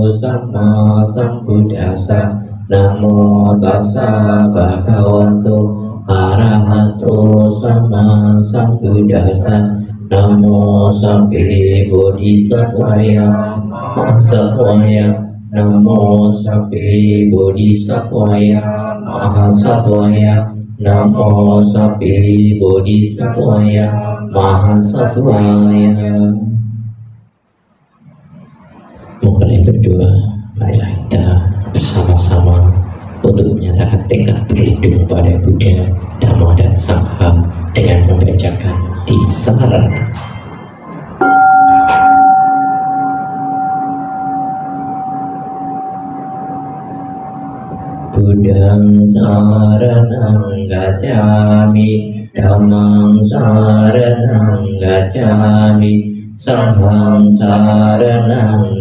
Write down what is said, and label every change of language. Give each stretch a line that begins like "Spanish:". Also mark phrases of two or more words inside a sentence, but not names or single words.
Pali: Sama Sambuddhassa, Namo Tassa Bhagavato Arahato Sama Sambuddhassa, Namo Sabbe Bodhisattvaya Mahasattvaya, Namo Sabbe Bodhisattvaya Mahasattvaya, Namo Sabbe Bodhisattvaya Mahasattvaya.
Indonesian: Mulai berdoa, marilah kita bersama-sama untuk menyatakan tekad berlindung pada Buddha, Dhamma, dan Sangha dengan membacakan Tisarana.
Pali: Buddhang saranang gacchami, Dhammang saranang gacchami, Sanghang saranang